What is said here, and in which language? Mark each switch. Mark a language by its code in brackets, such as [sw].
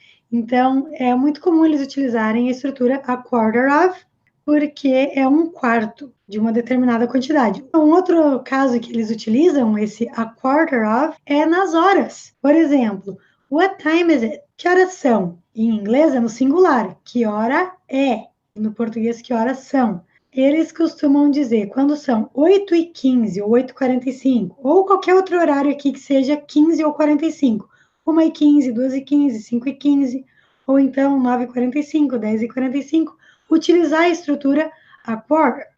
[pt] Então, é muito comum eles utilizarem a estrutura a quarter of, porque é um quarto de uma determinada quantidade. Um outro caso que eles utilizam esse a quarter of é nas horas. Por exemplo, [en] what time is it? [pt] Que horas são? Em inglês é no singular. Que hora é? No português, que horas são? Eles costumam dizer quando são 8h15 ou 8h45, ou qualquer outro horário aqui que seja 15 ou 45. 1h15, 2h15, 5h15, ou então 9h45, 10h45, utilizar a estrutura a quarter.